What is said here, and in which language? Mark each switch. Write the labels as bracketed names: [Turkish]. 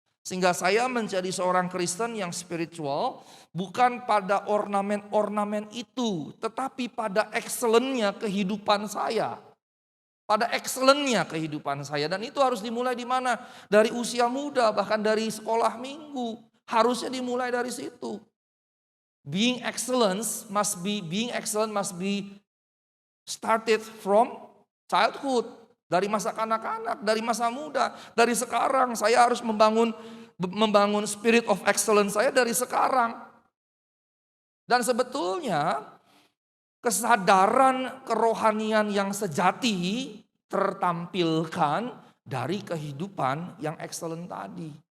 [Indonesian] Sehingga saya menjadi seorang Kristen yang spiritual bukan pada ornamen-ornamen itu, tetapi pada excellent-nya kehidupan saya. Pada excellent-nya kehidupan saya, dan itu harus dimulai di mana? Dari usia muda, bahkan dari sekolah minggu. Harusnya dimulai dari situ. [English] Being excellent must be started from childhood. [Indonesian] Dari masa kanak-kanak, dari masa muda, dari sekarang saya harus membangun [English] spirit of excellence [Indonesian] saya dari sekarang. Dan sebetulnya kesadaran kerohanian yang sejati tertampilkan dari kehidupan yang excellent tadi.